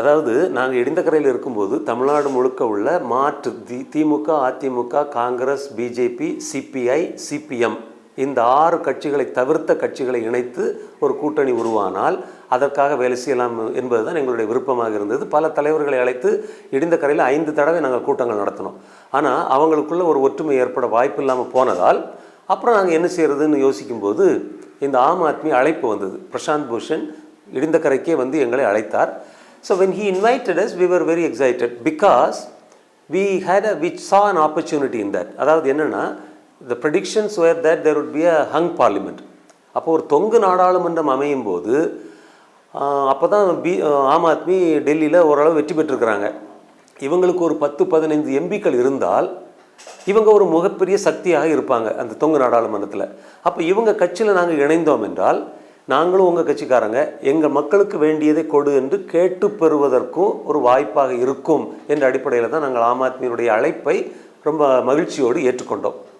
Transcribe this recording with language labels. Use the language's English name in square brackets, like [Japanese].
[Tamil] அதாவது நாங்கள் இடிந்தக்கரையில் இருக்கும்போது தமிழ்நாடு முழுக்க உள்ள மாற்று திமுக, AIADMK, Congress, BJP, CBI, CPM இந்த 6 கட்சிகளை தவிர்த்த கட்சிகளை இணைத்து ஒரு கூட்டணி உருவானால் அதற்காக வேலை செய்யலாம் என்பது தான் எங்களுடைய விருப்பமாக இருந்தது. பல தலைவர்களை அழைத்து இடிந்தக்கரையில் 5 தடவை நாங்கள் கூட்டங்கள் நடத்தினோம். ஆனால் அவங்களுக்குள்ள ஒரு ஒற்றுமை ஏற்பட வாய்ப்பு இல்லாமல் போனதால் அப்புறம் நாங்கள் என்ன செய்கிறதுன்னு யோசிக்கும்போது இந்த ஆம் ஆத்மி அழைப்பு வந்தது. பிரசாந்த் பூஷன் இடிந்தக்கரைக்கே எங்களை அழைத்தார். [English] So when he invited us, we were very excited because we saw an opportunity in that. [Tamil] அதாவது என்னென்னா, [English] the predictions were that there would be a hung parliament. [Tamil] அப்போ ஒரு தொங்கு நாடாளுமன்றம் அமையும் போது அப்போ தான் ஆம் ஆத்மி டெல்லியில் ஓரளவு வெற்றி பெற்றிருக்கிறாங்க. இவங்களுக்கு ஒரு 10-15 எம்பிக்கள் இருந்தால் இவங்க ஒரு மிகப்பெரிய சக்தியாக இருப்பாங்க அந்த தொங்கு நாடாளுமன்றத்தில். அப்போ இவங்க கட்சியில் நாங்கள் இணைந்தோம் என்றால் நாங்களும் உங்கள் கட்சிக்காரங்க எங்கள் மக்களுக்கு வேண்டியதை கொடு என்று கேட்டு பெறுவதற்கும் ஒரு வாய்ப்பாக இருக்கும் என்ற அடிப்படையில் தான் நாங்கள் ஆம் ஆத்மியினுடைய அழைப்பை ரொம்ப மகிழ்ச்சியோடு ஏற்றுக்கொண்டோம்.